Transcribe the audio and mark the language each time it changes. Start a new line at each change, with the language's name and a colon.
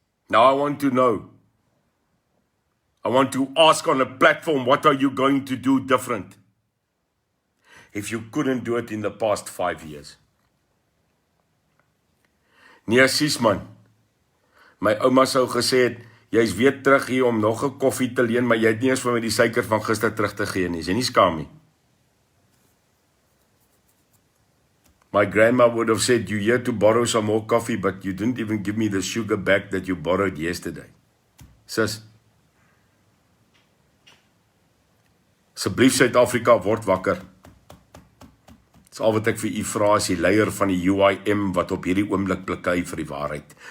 English: Now I want to know. I want to ask on a platform, what are you going to do different? If you couldn't do it in the past 5 years.
Afrikaans: Nee, sis man. My ouma sou gesê het, jy's weer terug hier om nog 'n koffie te leen, maar jy het nie eens vir my die suiker van gister terug te gee nie. Is jy nie skaam nie?
English: My grandma would have said, you here to borrow some more coffee, but you didn't even give me the sugar back that you borrowed yesterday.
Afrikaans: Sis, asseblief Suid-Afrika, word wakker. Dis al wat ek vir u vra as die leier van die UIM wat op hierdie oomblik blikkei vir die waarheid.